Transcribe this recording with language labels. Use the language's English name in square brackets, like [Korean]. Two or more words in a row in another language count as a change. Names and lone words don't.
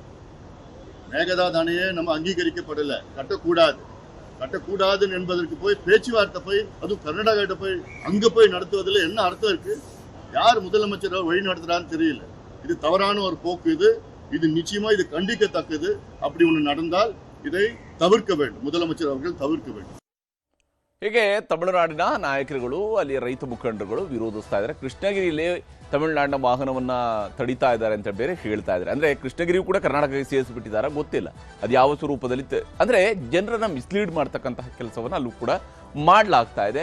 [Tamil] மேகதாது அணையே நம்ம அங்கீகரிக்கப்படல, கட்டக்கூடாது என்பதற்கு போய் பேச்சுவார்த்தை போய் அதுவும் கர்நாடகா போய் அங்க போய் நடத்துவதில் என்ன அர்த்தம் இருக்கு? யார் முதலமைச்சர் வழி நடத்துறான்னு தெரியல. இது தவறான ஒரு போக்கு. இது நிச்சயமா இது கண்டிக்கத்தக்கது. அப்படி ஒன்று நடந்தால் இதை தவிர்க்க வேண்டும், முதலமைச்சர் அவர்கள் தவிர்க்க வேண்டும். [Kannada] ಹೀಗೆ ತಮಿಳುನಾಡಿನ ನಾಯಕರುಗಳು, ಅಲ್ಲಿ ರೈತ ಮುಖಂಡರುಗಳು ವಿರೋಧಿಸ್ತಾ ಇದ್ದಾರೆ. ಕೃಷ್ಣಗಿರಿಯಲ್ಲಿ ತಮಿಳುನಾಡಿನ ವಾಹನವನ್ನ ತಡಿತಾ ಇದ್ದಾರೆ ಅಂತ ಬೇರೆ ಹೇಳ್ತಾ ಇದ್ದಾರೆ. ಅಂದ್ರೆ ಕೃಷ್ಣಗಿರಿಯು ಕೂಡ ಕರ್ನಾಟಕಕ್ಕೆ ಸೇರಿಸಿಬಿಟ್ಟಿದ್ದಾರೆ, ಗೊತ್ತಿಲ್ಲ ಅದು ಯಾವ ಸ್ವರೂಪದಲ್ಲಿ. ಅಂದ್ರೆ ಜನರನ್ನ ಮಿಸ್ಲೀಡ್ ಮಾಡ್ತಕ್ಕಂತಹ ಕೆಲಸವನ್ನ ಅಲ್ಲೂ ಕೂಡ ಮಾಡಲಾಗ್ತಾ ಇದೆ.